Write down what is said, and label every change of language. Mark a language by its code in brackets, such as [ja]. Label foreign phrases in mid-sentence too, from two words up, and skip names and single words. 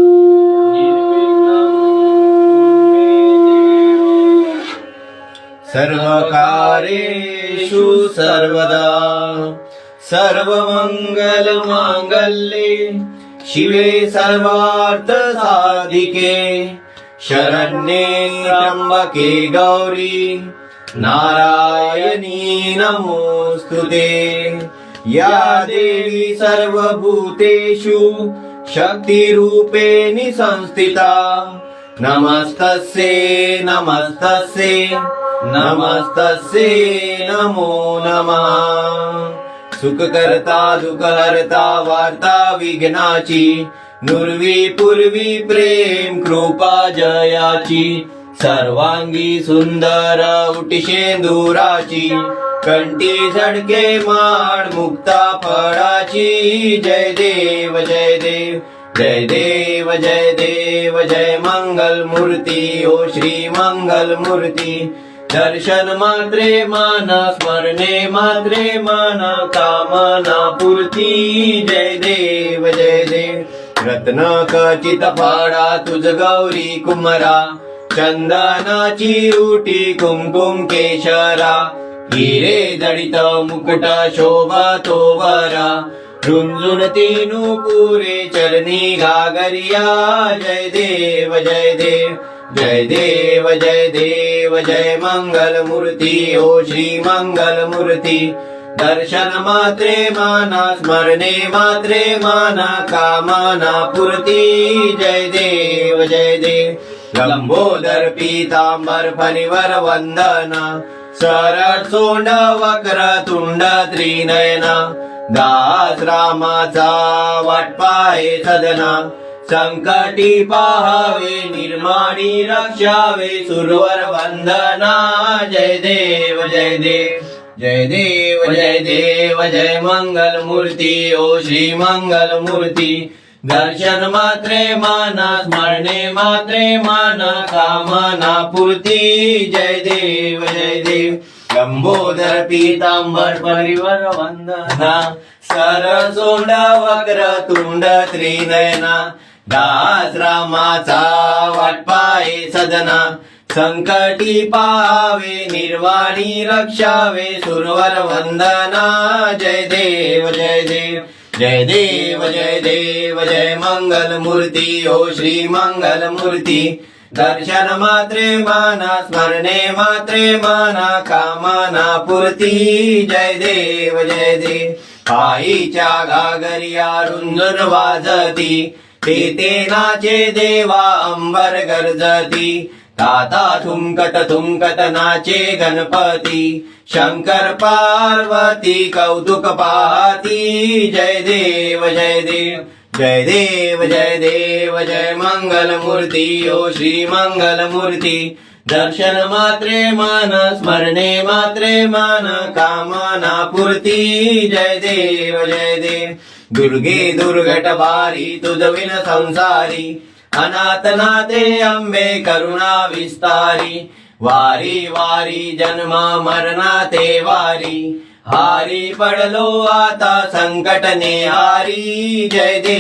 [sa] सर्वकार्येषु सर्वदा सर्वमंगलमांगल्ये शिवे सर्वार्थसाधिके शरण्ये त्र्यंबके गौरी नारायणी नमोस्तुते. या देवी सर्वभूतेषु शक्तिरूपेण संस्थिता नमस्तस्यै नमस्तस्यै नमस्तस्यै नमो नमः. [mr] सुखकर्ता दुःखहर्ता वार्ता विघ्नाची नुर्वी पूर्वी प्रेम कृपा जयाची सर्वांगी सुंदर उटिशेंदुराची कंठी झडके माळ मुक्ता फळाची. जय देव जय देव जय देव जय देव जय मंगल मूर्ती ओ श्री मंगल मूर्ती. दर्शन मात्रे माना स्मरणे मात्रे माना कामना पूर्ती. जय देव जय देव. रत्न खचित फाडा तुझ गौरी कुमरा चंदनाची उटी कुमकुम केशरा हिरे जडित मुकुट शोभा तो वरा रुंजुन तीनु पुरे चरणी घागरिया. जय देव जय देव जय देव जय देव जय मंगल मूर्ती ओ श्री मंगल मूर्ती. दर्शन मात्रे माना स्मरणे मात्रे माना कामना पूर्ती. जय देव जय देव. लंबोदर पीतांबर फणीवर वंदना सरळ सोंड वक्र तुंड त्रिनयना दास रामाचा वाटपाये सदना संकटी पाहावे निर्माणी रक्षावे सुरवर वंदना. जय देव जय देव जय देव जय देव जय मंगल मूर्ती ओ श्री मंगल मूर्ती. दर्शन मात्रे माना स्मरणे मात्रे माना कामना पूर्ती. जय देव जय देव. लंबोदर पीतांबर परिवर वंदना सरळ सोंड वक्र तुंड त्रिनयना दास रामाचा वाटपाये सदना संकटी पाहावे निर्वाणी रक्षावे सुरवर वंदना. जय देव जय देव जय देव जय मंगल मूर्ती ओ श्री मंगल मूर्ती दर्शन मात्रे माना स्मरणे मात्रे माना कामना पूर्ती जय देव पायीच्या घागरिया रुंजून वाजती ते नाचे देवा अंबर गर्जती ताता थुमकत नाचे गणपती शंकर पार्वती कौतुक पाहती जय देव जय मंगल मूर्ती ओ श्री मंगल मूर्ती दर्शन मात्रे मान स्मरणे मात्रे मान कामना पूर्ती जय देव दुर्गे दुर्घट बारी तुझविन संसारी अनाथ नाथे अंबे करुणा विस्तारी वारी वारी जन्म मरणाते वारी हारी पडलो आता संकट नेहारी जय